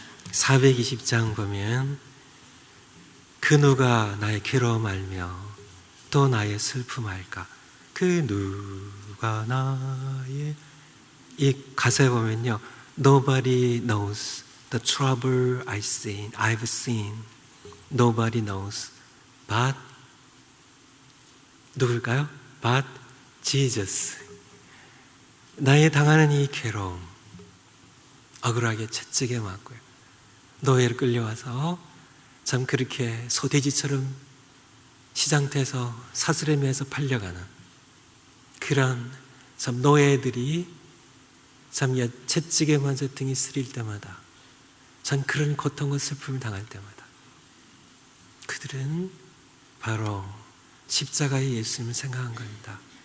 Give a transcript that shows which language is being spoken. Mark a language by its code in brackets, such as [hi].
[ko] 420장 보면 그 누가 나의 괴로움 알며 또 나의 슬픔 알까? 그 누가 나의, 이 가사에 보면요, [en] Nobody knows the trouble I've seen. Nobody knows but [ko] 누굴까요? [en] But Jesus. [ko] 나의 당하는 이 괴로움, 억울하게 채찍에 맞고요, 노예로 끌려와서 참 그렇게 소돼지처럼 시장터에서 사스레미에서 팔려가는 그런 참 노예들이 참 채찍에 맞아 등이 쓰릴 때마다, 참 그런 고통과 슬픔을 당할 때마다 그들은 바로 십자가의 예수님을 생각한 겁니다.